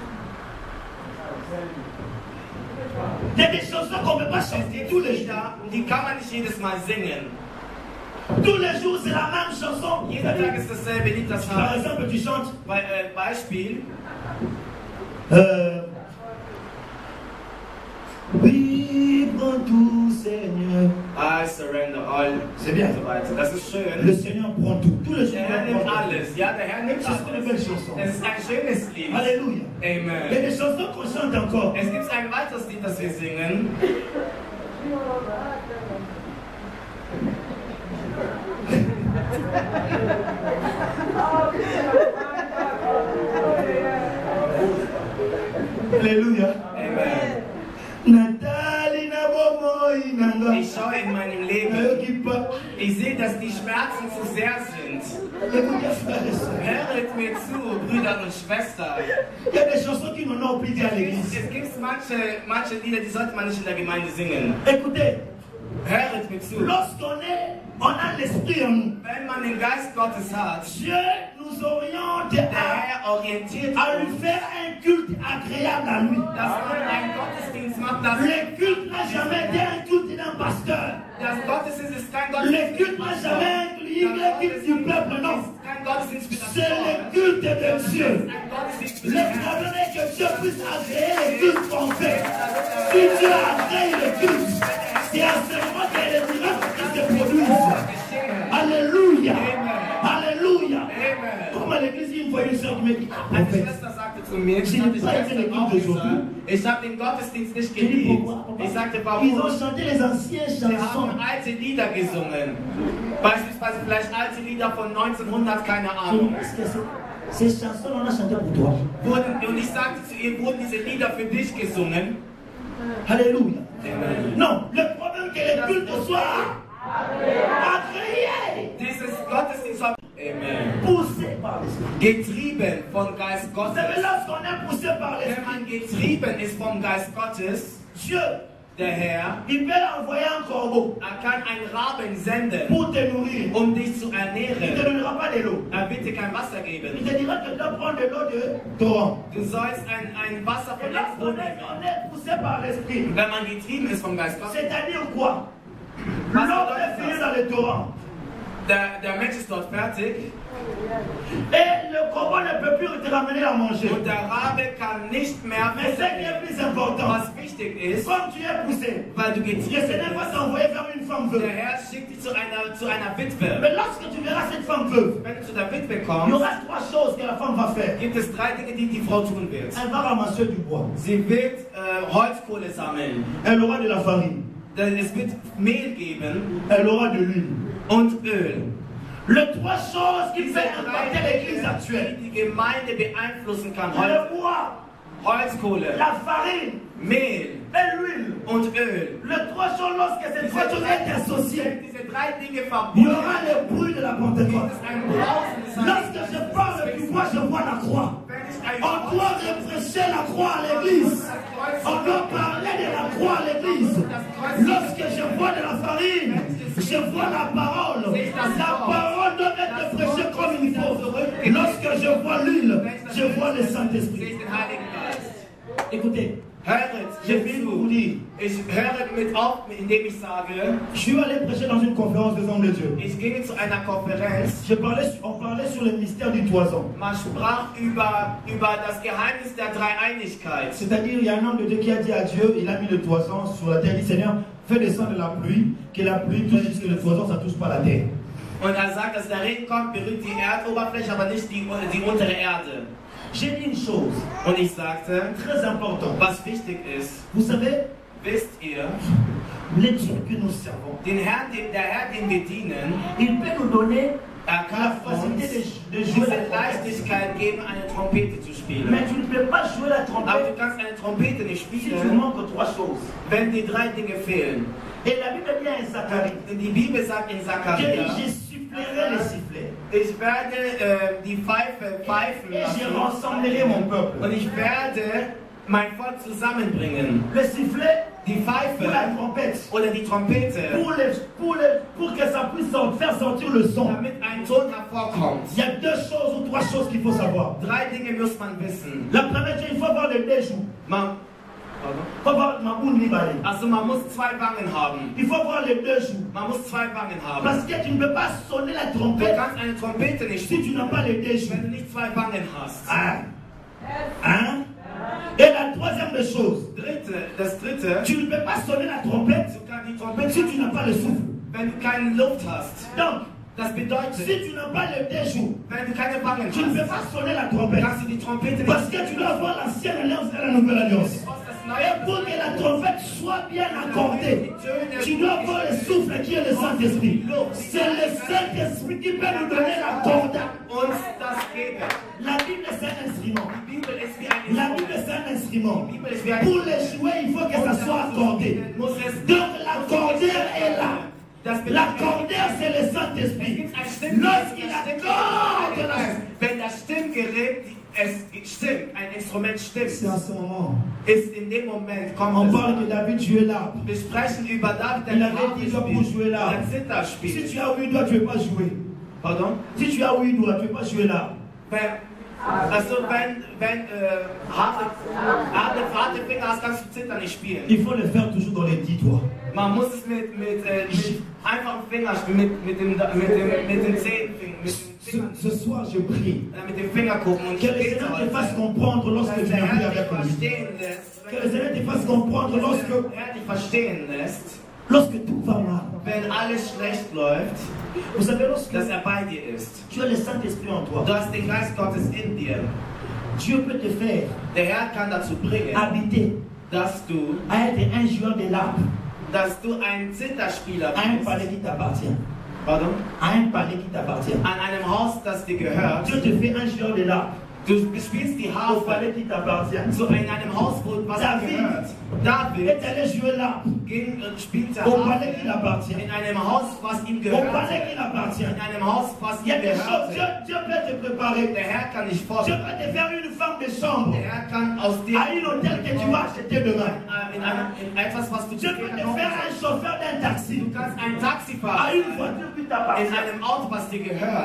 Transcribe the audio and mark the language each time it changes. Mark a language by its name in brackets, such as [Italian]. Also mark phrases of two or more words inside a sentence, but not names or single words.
[French] Il y a des chansons qu'on ne peut pas chanter tous les jours. [German] Lieder, die kann man nicht jedes Mal singen. [French] Tous les jours, c'est la même chanson. [German] Jeder Tag ist dasselbe Lied, das [French] Par [German] heißt, [French] exemple, tu chantes. [German] Beispiel. [French] Oui, prends tout, Seigneur. [English] I surrender all. [French] C'est bien. [German] Und so weiter. Das ist schön. [French] Le Seigneur prend tout. Tous les jours, [German] Der Herr [French] il [German] nimmt [French] prend tout. [German] alles. Ja, der Herr nimmt [French] C'est une belle [German] alles. [French] chanson. [German] Es ist ein schönes Lied. [French] Alléluia. Il y a [German] Amen. [French] des chansons qu'on chante encore. [German] Es gibt ein weiteres Lied, das wir singen. [French] Alléluia. [German] Amen. Nathalie Nabomoi Nanga. Ich schaue in meinem Leben. Ich sehe, dass die Schmerzen zu sehr sind. Hört mir zu, Brüder und Schwestern. [French] Il y a des chansons qui n'ont plus dit à l'église. [German] Es gibt manche Lieder, die sollte man nicht in der Gemeinde singen. [French] Écoutez, [German] Hört mir zu. [French] on a l'esprit en nous. [German] Wenn man den Geist Gottes hat, [French] Dieu nous oriente [German] der [French] à [German] Herr orientiert [French] lui [German] uns, [French] faire un culte agréable à lui. [German] dass man einen Gottesdienst macht, dass [French] Le culte n'a jamais été un culte d'un pasteur. [German] das Gottesdienst ist kein [French] Le [German] Gottesdienst. [French] culte n'a jamais inclus le culte du peuple, non. [German] Kein Gottesdienst für das [French] C'est le [German] Volk. [French] culte de Dieu. [German] Ein Gottesdienst für [French] Le [German] den Herrn. [French] problème est que Dieu puisse agréer le culte qu'on fait. Si Dieu agrée le culte, c'est à ce moment qu'il y a des miracles qui se produisent. Alléluia. Alléluia. [German] Amen. [French] Comme à l'église, une fois une soeur qui me dit, [German] Eine [French] prophète, [German] Schwester sagte zu mir, ich habe den Gottesdienst nicht [French] j'ai dit [German] geliebt. [French] pourquoi? [German] Ich sagte, [French] Ils [German] warum? [French] ont chanté les anciennes [German] Sie [French] chansons. [German] haben alte Lieder gesungen. Beispielsweise vielleicht alte Lieder von 1900, keine Ahnung. [French] Ces chansons, on a chanté pour toi. [German] Und ich sagte zu ihr, wurden diese Lieder für dich gesungen? [French] Alléluia. [German] Amen. [French] Non, le problème est que le culte soit agréé, [German] Dieses Gottesdienst war Amen. [French] poussé par l'esprit. [German] Getrieben vom Geist [French] Vous [German] Gottes. [French] savez, lorsqu'on est poussé par [German] Wenn [French] l'esprit, [German] man getrieben ist vom Geist Gottes, [French] Dieu, [German] der Herr, [French] il peut envoyer un corbeau [German] kann einen Raben senden, [French] pour te nourrir. [German] um dich zu [French] Il ne te [German] ernähren. [French] donnera pas de l'eau. [German] Er wird dir kein Wasser [French] Il [German] geben. [French] te dira que tu dois prendre de l'eau de torrent. [German] Du sollst ein Wasser [French] Et [German] von [French] lorsqu'on [German] irgendwo [French] est, [German] nehmen. [French] on est poussé par l'esprit, [German] Wenn man getrieben ist vom Geist Gottes, [French] c'est-à-dire quoi? L'eau est finie dans le torrent. [German] der Mensch ist dort fertig [French] Et le corbeau ne peut plus te ramener à manger. [German] und der Rabe kann nicht mehr [French] Mais ce qui est [German] Wasser [French] plus [German] nehmen. [French] important, [German] Was wichtig ist, [French] comme tu es poussé, [German] weil du [French] le [German] getrieben [French] Seigneur va [German] bist, [French] t'envoyer vers une femme [German] der [French] veuve. [German] Herr schickt dich zu einer Witwe. [French] Mais lorsque tu verras cette femme veuve, [German] Wenn du zu der Witwe [French] il y [German] kommst, [French] aura trois choses que la femme va faire. [German] gibt es 3 Dinge, die die Frau tun wird. [French] Elle va ramasser du bois. [German] Sie wird Holzkohle sammeln. [French] Elle aura de la farine. [German] Denn es wird Mehl geben [French] Elle aura de l'huile. [German] und Öl. [French] Les trois choses qui [German] Diese peuvent 3 [French] impacter l'église [German] Dinge, [French] actuelle. [German] die die Gemeinde beeinflussen kann. [French] Le bois, [German] Holzkohle, [French] la farine [German] Mehl [French] et l'huile. [German] und Öl. [French] Les trois choses, lorsque ces trois choses sont associées, [German] Diese 3 Dinge [French] il y [German] verbunden, [French] aura le bruit de la [German] gibt [French] Pentecôte. [German] es ein Brausen des [French] Lorsque je parle du bois, je vois la croix. [German] Wenn ich ein [French] On doit reprêcher la croix à l'église. On doit parler de la croix à l'église. Lorsque je vois de la farine, je vois la parole. La parole doit être prêchée comme il faut. Lorsque je vois l'huile, je vois le [German] sehe [French] Saint-Esprit. [German] ich den Heiligen Geist. [French] Écoutez, [German] Höret, [French] je vais vous dire, [German] ich höre mit auf, indem ich sage, [French] je suis allé prêcher dans une conférence des hommes de Dieu. [German] ich ginge zu einer Konferenz. [French] On parlait sur le mystère du toison. [German] Man sprach über das Geheimnis der Dreieinigkeit. [French] C'est-à-dire, il y a un homme de Dieu qui a dit à Dieu, il a mis le toison sur la terre, il dit Seigneur, fais descendre la pluie, que la pluie touche jusque le toison, ça ne touche pas la terre. [German] Und er sagt, dass der Regen kommt, berührt die Erdoberfläche, aber nicht die untere Erde. [French] J'ai dit une chose [German] Und ich sagte, [French] très importante. [German] was wichtig ist, [French] Vous savez, [German] wisst ihr, [French] les Dieu que nous servons, [German] der Herr, den wir dienen, [French] il peut nous donner [German] er [French] la [German] kann uns [French] facilité de jouer [German] diese [French] la trompette. [German] Leichtigkeit geben, eine Trompete zu spielen. [French] Mais tu ne peux pas jouer la [German] Aber [French] trompette [German] du kannst eine Trompete nicht [French] si tu [German] spielen, [French] manques trois choses. [German] wenn die 3 Dinge fehlen. [French] Et la Bible dit en Zacharie [German] Die Bibel sagt in [French] que [German] Zachariah, [French] je sifflerai les sifflets [German] ich werde die Pfeife pfeifen [French] et je [German] lassen [French] rassemblerai mon peuple. [German] und ich werde mein Volk zusammenbringen. [French] Le sifflet [German] Die Pfeife [French] ou la trompette [German] oder die Trompete, [French] pour que ça puisse faire sortir le son. [German] damit ein Ton hervorkommt. [French] Il y a deux choses ou trois choses qu'il faut savoir. [German] 3 Dinge muss man wissen. [French] La première chose, il faut avoir les deux joues. [German] Man, [French] Il faut avoir ma boule libérée. [German] also man muss 2 Wangen haben. [French] Il faut avoir les deux joues. [German] Man muss 2 Wangen haben. [French] Parce que tu ne peux pas sonner la [German] Du [French] trompette [German] kannst eine Trompete nicht [French] si tu [German] spielen, [French] n'as pas les deux joues. [German] wenn du nicht 2 Wangen hast. [French] Hein? Hein? Et la troisième des choses, [German] Das dritte, [French] tu ne peux pas sonner la trompette [German] du kannst die Trompete [French] si tu n'as pas le souffle. [German] wenn du keine Luft hast. [French] Donc, [German] Das bedeutet, [French] si tu n'as pas les deux joues, [German] wenn du keine Wangen [French] tu ne peux [German] hast, [French] pas sonner la trompette. [German] kannst du die Trompete [French] Parce [German] nicht [French] que tu dois avoir l'ancienne alliance et la nouvelle alliance. [German] Du brauchst das [French] Et [German] Neue. [French] pour que la trompette soit bien accordée, tu dois avoir le souffle qui est le Saint-Esprit. C'est le Saint-Esprit qui peut nous donner la corde. [German] Uns das geben. [French] La Bible c'est un instrument. [German] Die Bibel ist wie ein [French] La Bible c'est un instrument. [German] Die Bibel ist wie ein [French] Pour les jouer, il faut que ça soit accordé. [German] muss es [French] Donc l'accordeur est là. [German] das bedeutet, [French] L'accordeur c'est le Saint-Esprit. Lorsqu'il accorde la... [German] wenn das Stimmgerät es stimmt, ein Instrument [French] C'est [German] stimmt, [French] en ce moment. [German] ist in dem Moment [French] On [German] kommt [French] parle de David jouer l'arbre. [German] es. Wir sprechen über David, der [French] Il avait [German] Harfe [French] 10 ans pour jouer [German] spielt, [French] l'arbre. [German] der Zither [French] Si [German] spielt. [French] tu as 8 doigts, tu ne peux pas jouer. Pardon? Si tu as 8 doigts, tu ne peux pas jouer l'arbre. [German] Also wenn harte Finger hast, kannst du Zither nicht spielen. [French] Il faut le faire toujours dans les 10 doigts. [German] Man muss es mit einfachen Fingern spielen, mit den Zehen, [French] Ce soir, je prie [German] mit dem Finger gucken und [French] que le Seigneur te fasse comprendre lorsque tu viens prier avec lui. Que le Seigneur te fasse comprendre [German] dich verstehen lässt, [French] lorsque tout va mal. [German] wenn alles schlecht läuft, [French] Vous savez, lorsque [German] dass bei dir ist. [French] tu as le Saint-Esprit en toi, [German] Du hast den Geist Gottes in dir. [French] Dieu peut te faire [German] Der Herr kann dazu bringen, [French] habiter [German] dass du [French] à être un joueur de l'arbre, [German] ein Zitherspieler [French] à un [German] bist. [French] palais qui t'appartient. Pardon? À un palais qui t'appartient. [German] An einem Haus, das dir gehört. [French] Dieu te fait un joueur de l'arbre [German] Du spielst die [French] au [German] Harfe [French] palais qui t'appartient. [German] so in einem Haus, was dir David gehört. [French] est [German] David [French] allé jouer l'arbre [German] ging und spielte [French] au palais [German] Harfe [French] qui l'appartient. [German] in einem Haus, was ihm [French] Au [German] gehört. [French] palais qui l'appartient. [German] In einem Haus, was [French] Il y a [German] ihm [French] des choses, [German] gehört. [French] Dieu peut te préparer. [German] Der Herr kann dich [French] Dieu [German] vorbereiten. [French] peut te faire une femme de chambre [German] Der Herr kann aus dir [French] à un hôtel que tu vas acheter demain. [German] in etwas, was du [French] Dieu peut te faire un chauffeur d'un taxi [German] Du kannst ein Taxifahrer [French] à une [German] sein, [French] voiture qui [German] in [French] t'appartient. [German] einem Auto, was dir gehört.